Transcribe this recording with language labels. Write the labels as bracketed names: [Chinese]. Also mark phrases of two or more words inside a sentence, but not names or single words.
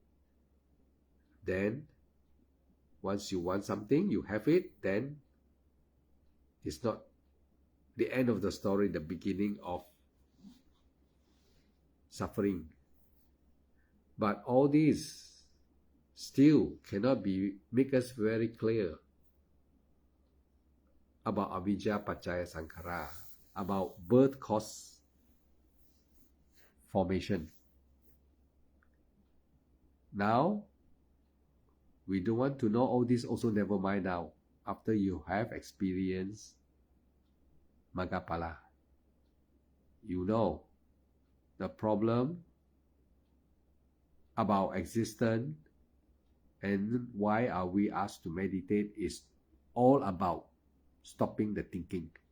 [English] Then once you want something, you have it, then it's not the end of the story, the beginning of suffering. But all these still cannot make us very clear about [Pali] avijja paccaya sankhara, [English] about birth cause formation. Now, we don't want to know all this, also never mind now. After you have experienced Maggaphala, you know the problem about existence and why are we asked to meditate is all about stopping the thinking.